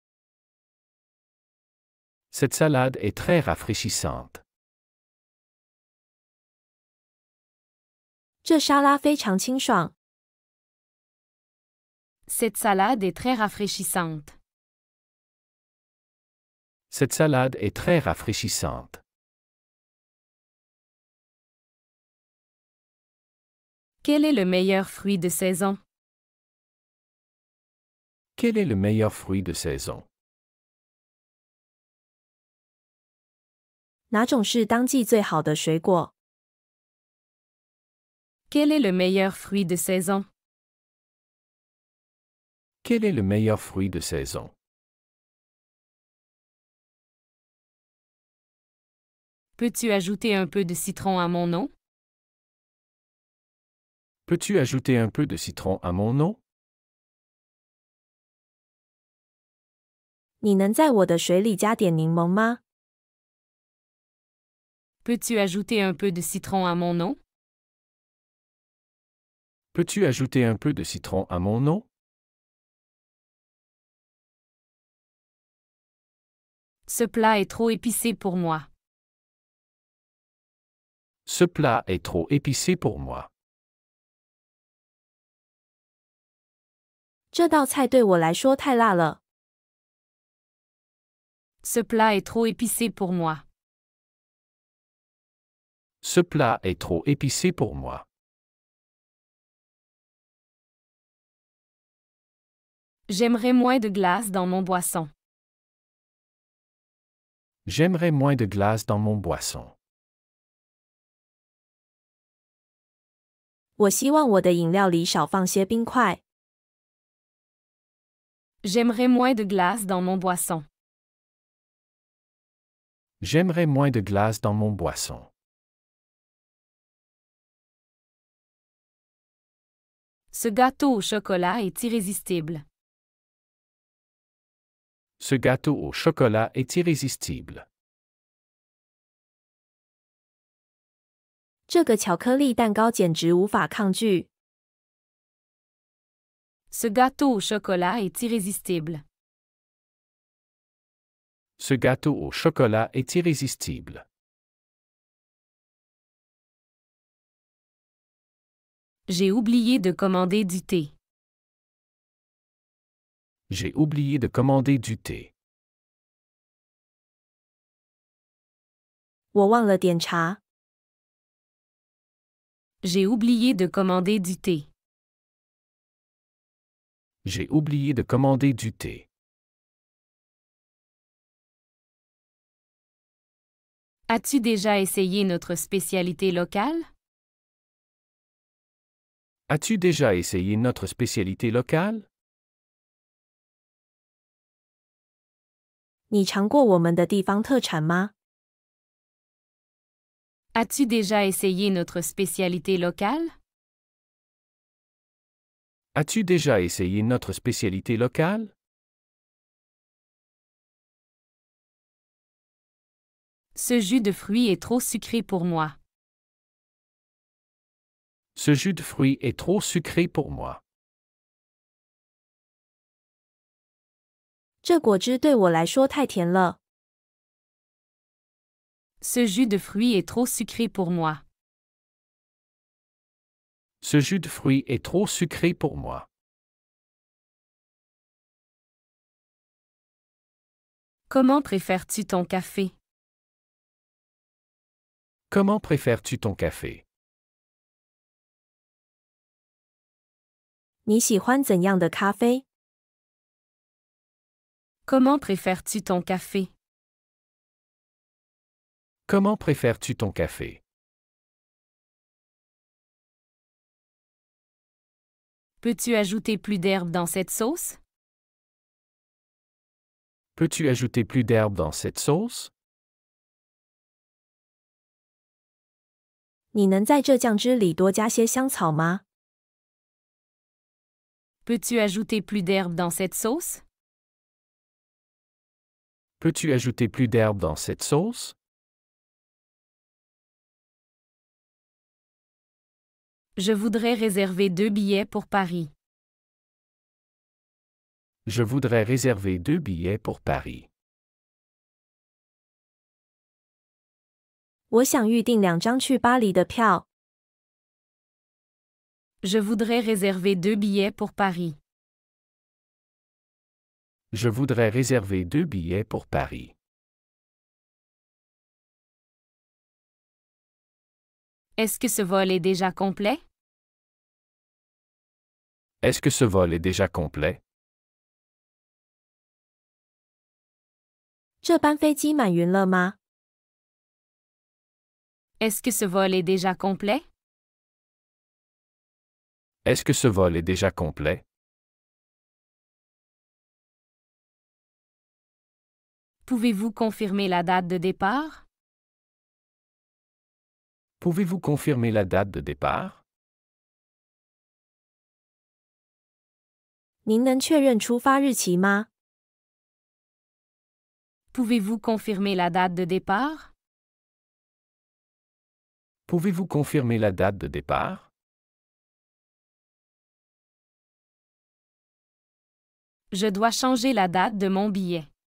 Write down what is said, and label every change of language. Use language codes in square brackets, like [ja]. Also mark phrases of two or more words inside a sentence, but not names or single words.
[fr] Cette salade est très rafraîchissante. [zh] 这沙拉非常清爽。 [fr] Cette salade est très rafraîchissante. Cette salade est très rafraîchissante. Quel est le meilleur fruit de saison? Quel est le meilleur fruit de saison? [zh] 哪种是当季最好的水果？ [fr] Quel est le meilleur fruit de saison? Quel est le meilleur fruit de saison? Peux-tu ajouter un peu de citron à mon eau? Peux-tu ajouter un peu de citron à mon eau? [zh] 你能在我的水里加点柠檬吗？ [fr] Peux-tu ajouter un peu de citron à mon eau? Peux-tu ajouter un peu de citron à mon eau? Ce plat est trop épicé pour moi. Ce plat est trop épicé pour moi. [zh] 这道菜对我来说太辣了。 [fr] Ce plat est trop épicé pour moi. Ce plat est trop épicé pour moi. J'aimerais moins de glace dans mon boisson. J'aimerais moins de glace dans mon boisson. [zh] 我希望我的饮料里少放些冰块。 [fr] J'aimerais moins de glace dans mon boisson. J'aimerais moins de glace dans mon boisson. Ce gâteau au chocolat est irrésistible. Ce gâteau au chocolat est irrésistible. [zh] 这个巧克力蛋糕简直无法抗拒。 [fr] Ce gâteau au chocolat est irrésistible. Ce gâteau au chocolat est irrésistible. J'ai oublié de commander du thé. J'ai oublié de commander du thé. [zh] 我忘了点茶。 [fr] J'ai oublié de commander du thé. J'ai oublié de commander du thé. As-tu déjà essayé notre spécialité locale? As-tu déjà essayé notre spécialité locale? [zh] 你尝过我们的地方特产吗？ [fr] As-tu déjà essayé notre spécialité locale? As-tu déjà essayé notre spécialité locale? Ce jus de fruits est trop sucré pour moi. Ce jus de fruits est trop sucré pour moi. [zh] 这果汁对我来说太甜了。 [fr] Ce jus de fruits est trop sucré pour moi. Ce jus de fruits est trop sucré pour moi. Comment préfères-tu ton café? Comment préfères-tu ton café? [zh] 你喜欢怎样的咖啡？ [fr] Comment préfères-tu ton café? Comment préfères-tu ton café? Peux-tu ajouter plus d'herbe dans cette sauce? Peux-tu ajouter plus d'herbe dans cette sauce? [zh] 你能在这酱汁里多加些香草吗？ [fr] Peux-tu ajouter plus d'herbe dans cette sauce? Peux-tu ajouter plus d'herbe dans cette sauce? Je voudrais réserver 2 billets pour Paris. Je voudrais réserver 2 billets pour Paris. [zh] 我想预订2张去巴黎的票。 [fr] Je voudrais réserver 2 billets pour Paris. Je voudrais réserver 2 billets pour Paris. Est-ce que ce vol est déjà complet? Est-ce que ce vol est déjà complet? [zh] 这班飞机满云了吗？ [fr] Est-ce que ce vol est déjà complet? Est-ce que ce vol est déjà complet? Pouvez-vous confirmer la date de départ? Pouvez-vous confirmer la date de départ? [zh] 您能确认出发日期吗？ [fr] Pouvez-vous confirmer la date de départ? Pouvez-vous confirmer la date de départ? Je dois changer la date de mon billet.